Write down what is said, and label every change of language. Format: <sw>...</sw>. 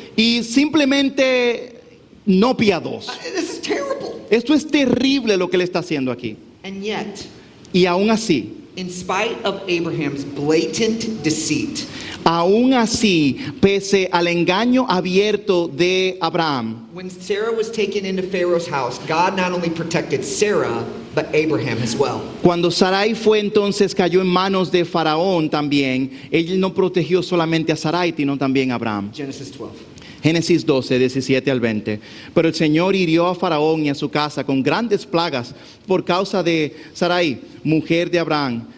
<es>y simplemente no piadoso.</es> <en>This is terrible.</en> <es>Esto es terrible lo que él está haciendo aquí.</es> <en>And yet,</en> <es>Y aún así,</es> <en>in spite of Abraham's blatant deceit,</en> <es>aún así, pese al engaño abierto de Abraham,</es> <en>when Sarah was taken into Pharaoh's house, God not only protected Sarah, but Abraham as well.</en> <es>cuando Sarai fue entonces cayó en manos de Faraón también, él no protegió solamente a Sarai, sino también a Abraham.</es> <en>Genesis 12.</en> <es>Génesis 12, 17 al 20. Pero el Señor hirió a Faraón y a su casa con grandes plagas por causa de Sarai, mujer de Abraham.</es>